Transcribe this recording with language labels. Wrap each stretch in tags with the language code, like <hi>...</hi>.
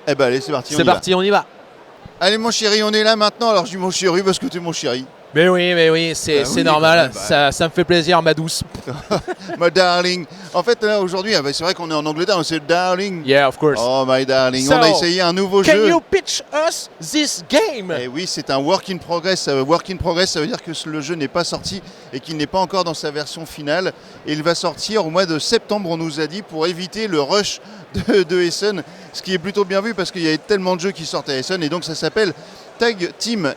<fr>Eh ben allez, c'est parti. On y va. Allez mon chéri, on est là maintenant. Alors je dis mon chéri parce que tu es mon chéri. Mais oui, c'est normal, ça me fait plaisir, ma douce.</fr> <en>My darling.</en> <fr>En fait, là, aujourd'hui, c'est vrai qu'on est en Angleterre, c'est darling.</fr> <en>Yeah, of course. Oh, my darling.</en> <fr>On a essayé un nouveau jeu.</fr> <en>Can you pitch us this game?</en> <fr>Eh oui, c'est un work in progress. Work in progress, ça veut dire que le jeu n'est pas sorti et qu'il n'est pas encore dans sa version finale. Et il va sortir au mois de septembre, on nous a dit, pour éviter le rush de Essen. Ce qui est plutôt bien vu parce qu'il y a tellement de jeux qui sortent à Essen. Et donc, ça s'appelle Tag Team.</fr>